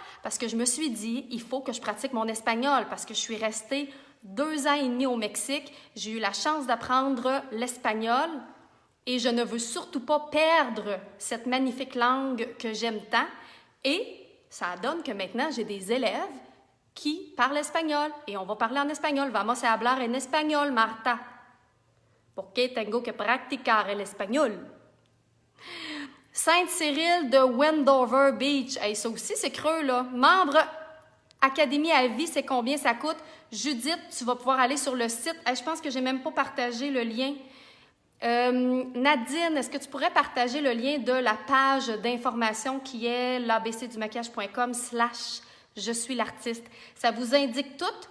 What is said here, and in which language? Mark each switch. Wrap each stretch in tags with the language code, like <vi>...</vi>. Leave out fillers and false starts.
<fr>Parce que je me suis dit, il faut que je pratique mon espagnol, parce que je suis restée 2 ans et demi au Mexique. J'ai eu la chance d'apprendre l'espagnol et je ne veux surtout pas perdre cette magnifique langue que j'aime tant. Et ça donne que maintenant, j'ai des élèves qui parle espagnol. Et on va parler en espagnol.</fr> <es>Vamos a hablar en espagnol, Marta. Porque tengo que practicar el espagnol.</es> <fr>Sainte-Cyrille de Wendover Beach. Hey, ça aussi, c'est creux, là. Membre Académie à vie, c'est combien ça coûte? Judith, tu vas pouvoir aller sur le site. Hey, je pense que je n'ai même pas partagé le lien. Nadine, est-ce que tu pourrais partager le lien de la page d'information qui est l'abcdumaquillage.com/ je suis l'artiste. Ça vous indique tout.</fr>